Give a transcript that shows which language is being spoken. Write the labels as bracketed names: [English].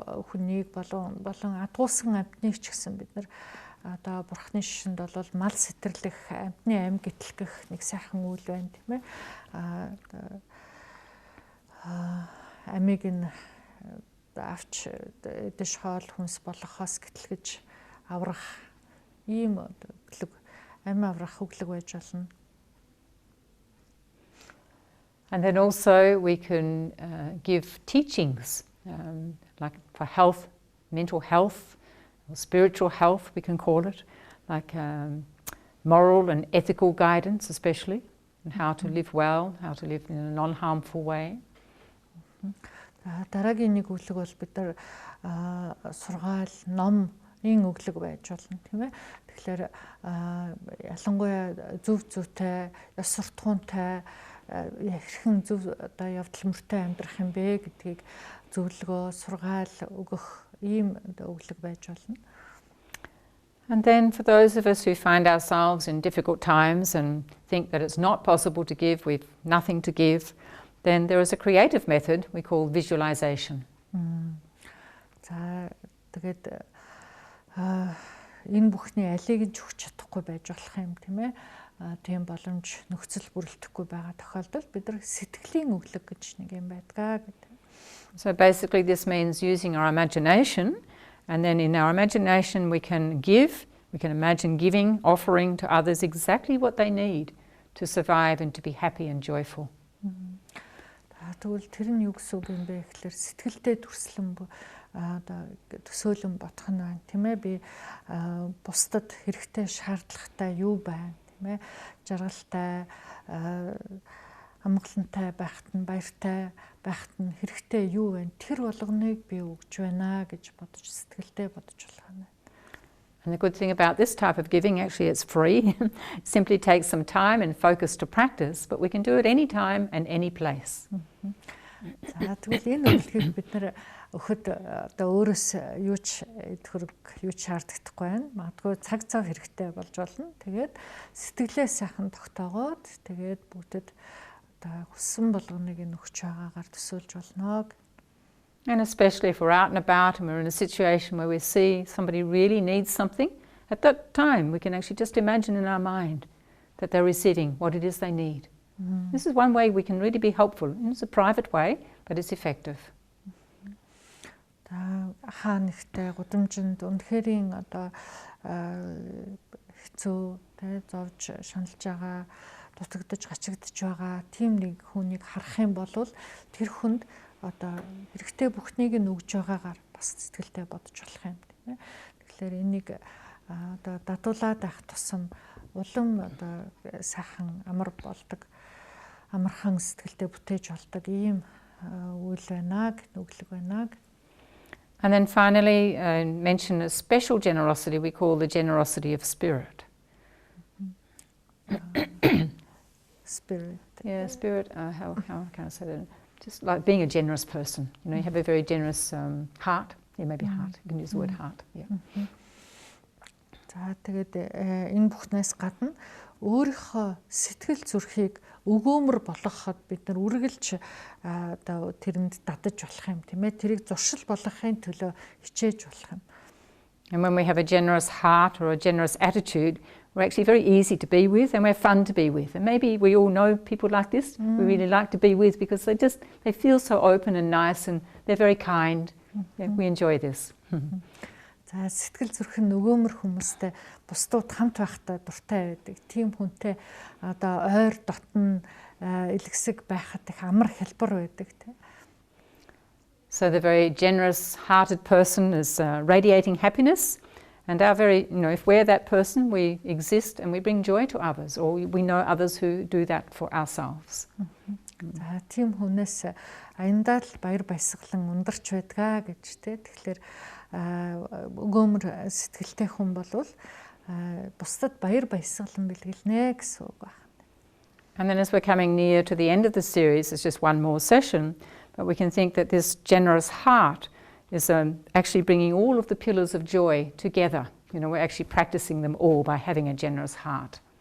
[Mongolian] Хүнийг болон адгуулсан амьтныг ч гэсэн бид нар одоо бурхны шишинд бол мал сэтэрлэх, амьтны ам гэтлэх нэг сайхан үйл байна тийм ээ. Амиг нь авч дэш хоол хүнс болохоос гэтлгэж аврах ийм өглөг, ам аврах өглөг байж болно. [English] And then also we can give teachings, like for health, mental health, or spiritual health we can call it, like moral and ethical guidance especially, and how to live well, how to live in a non-harmful way. [Mongolian] Дараагийн нэг өглөг бол бид нар сургаал, номын өглөг байж болно тийм ээ. Тэгэхээр ялангуяа зөв зүйтэй, ёс суртахуунтай хэрхэн зөв одоо явдал мөртэй амьдрах юм бэ гэдгийг зөвлөгөө, сургаал өгөх ийм өглөг байж болно. [English] And then for those of us who find ourselves in difficult times and think that it's not possible to give, we've nothing to give, then there is a creative method we call visualization. [Mongolian] За тэгээд энэ бүхний алийг нь ч өгч чадахгүй байж болох юм тийм ээ. Тийм боломж нөхцөл бүрэлдэхгүй байгаа тохиолдолд бид нар сэтгэлийн өглөг гэж нэг юм байдгаа гэдэг. [English] So basically this means using our imagination, and then in our imagination we can imagine giving, offering to others exactly what they need to survive and to be happy and joyful. [Mongolian] Тэгвэл тэр нь юу гэсэн үг юм бэ гэхээр сэтгэлдээ төрслөн одоо төсөөлөн бодох нь байна тийм ээ. Би бусдад хэрэгтэй, шаардлагатай юу байна тийм ээ. Жаргалтай, амгалантай байхад нь, баяртай байхад нь хэрэгтэй юу вэ? Тэр болгоныг би өгж байна гэж бодож сэтгэлдээ бодож болох нь. [English] And the good thing about this type of giving, actually it's free. It simply takes some time and focus to practice, but we can do it any time and any place. [Mongolian] За тэгвэл энэ үйлчлэгийг бид нэр өгөхөд одоо өөрөөс юу ч идэх юу ч шаарддаггүй байна. Магадгүй цаг цав хэрэгтэй болж болно. Тэгээд сэтгэлээ сайхан тогтоогоод тэгээд бүгдэд одоо хүссэн болгоныг энэ өгч байгаагаар төсөөлж болно. [English] And especially if we're out and about and we're in a situation where we see somebody really needs something, at that time we can actually just imagine in our mind that they're receiving what it is they need. This is one way we can really be helpful. It's a private way, but it's effective. [Mongolian] Хаан ихтэй гудамжинд үнэхэрийн одоо хэцүү тэ зовж шаналж байгаа, дутагдж гачигдж байгаа тийм нэг хүнийг харах юм бол тэр хүнд одоо хэрэгтэй бүхнийг нь өгж байгаагаар бас сэтгэлдээ бодож болох юм тийм ээ. Тэгэхээр энийг одоо дадуулаад байх тусам улам одоо сайхан амар болдог, амархан сэтгэлдээ бүтээж болдог ийм үйл байна гэх өглөг байна. [English] And then finally, mention a special generosity we call the generosity of spirit. Spirit. Yeah, spirit. How can I say that? Just like being a generous person. You know, you have a very generous heart. Yeah, maybe heart. You can use the word heart. Yeah. [Mongolian] За тэгээд энэ бүхнээс гадна өөрийнхөө сэтгэл зүрхийг өгөөмөр болгоход бид нар үргэлж одоо тэрэнд дадаж болох юм тийм ээ. Тэрийг зуршил болгохын төлөө хичээж болох юм. [English] And when we have a generous heart or a generous attitude, we're actually very easy to be with and we're fun to be with. And maybe we all know people like this we really like to be with because they feel so open and nice and they're very kind. Yeah, we enjoy this. [Mongolian] За сэтгэл зүрх нь өгөөмөр хүмүүстэй бусдууд хамт байхдаа дуртай байдаг. Тийм хүнтэй одоо ойр дотн элгсэг байхад их амар хэлбэр байдаг тийм. [English] So the very generous-hearted person is radiating happiness, and our very, if we're that person, we exist and we bring joy to others, or we know others who do that for ourselves. [Mongolian] За тийм хүнээс аяндаа л баяр баясгалан ундарч байдгаа гэж тийм. Тэгэхээр өгөөмөр сэтгэлтэй хүн болвол бусдад баяр баясгалан бэлгэлнэ гэсэн үг байна. [English] And then as we're coming near to the end of the series, it's just one more session. But we can think that this generous heart is actually bringing all of the pillars of joy together. We're actually practicing them all by having a generous heart.